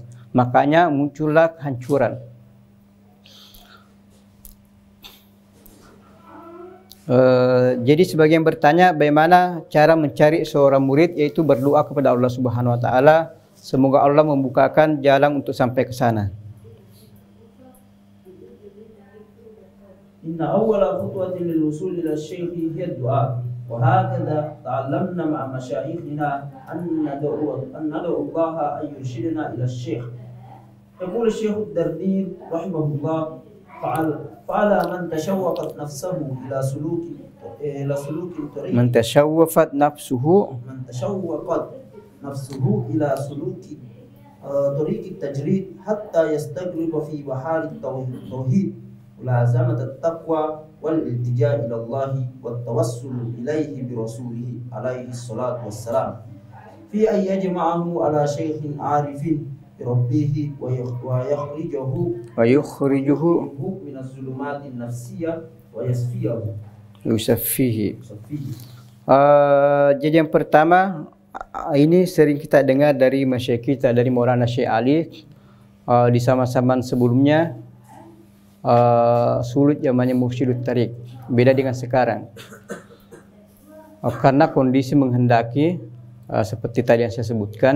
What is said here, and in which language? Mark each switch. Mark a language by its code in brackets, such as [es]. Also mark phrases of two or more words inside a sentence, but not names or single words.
[id] Makanya muncullah kehancuran. Jadi sebagian bertanya bagaimana cara mencari seorang murid, yaitu berdoa kepada Allah [ar] سبحانه وتعالى, [id] semoga Allah membukakan jalan untuk sampai ke sana. [ar] إن أول خطوة للوصول إلى الشيخ هي الدعاء وهكذا تعلمنا مع مشايخنا أن ندعو الله أن يرشدنا إلى شيخ. يقول الشيخ الدردير رحمه الله فعلى من تشوقت نفسه إلى سلوك الطريق من تشوفت نفسه إلى سلوك طريق التجريد حتى يستغرق في بحار التوحيد ملازمة التقوى والالتجاء إلى الله والتوسل إليه برسوله عليه الصلاة والسلام في أن يجمعه على شيخ عارف بربه ويخرجه من الظلمات النفسية ويصفيه. [id] Jadi yang pertama, ini sering kita dengar dari masyayikh kita, dari Maulana Syekh Ali di zaman-zaman sebelumnya, sulit zamannya [ar] مرشد الطريق, [id] beda dengan sekarang. Karena kondisi menghendaki, seperti tadi yang saya sebutkan.